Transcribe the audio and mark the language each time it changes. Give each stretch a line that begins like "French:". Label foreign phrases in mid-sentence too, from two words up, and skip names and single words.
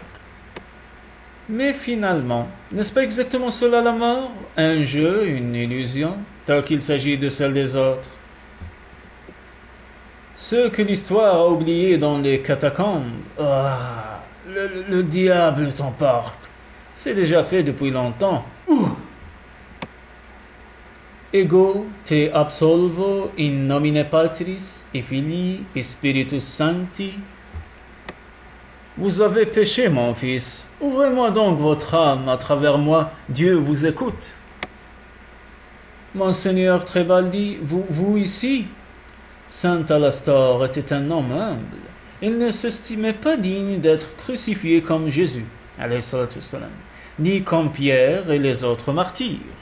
French: Mais finalement, n'est-ce pas exactement cela la mort? Un jeu, une illusion, tant qu'il s'agit de celle des autres. Ceux que l'histoire a oubliés dans les catacombes, le diable t'emporte. C'est déjà fait depuis longtemps.
Latin: Ego te absolvo in nomine Patris et Filii et Spiritus Sancti.
French: Vous avez péché, mon fils. Ouvrez-moi donc votre âme à travers moi. Dieu vous écoute. Monseigneur Trebaldi, vous ici? Saint Alastor était un homme humble. Il ne s'estimait pas digne d'être crucifié comme Jésus,
Arabic: عليه الصلاة والسلام,
French: ni comme Pierre et les autres martyrs.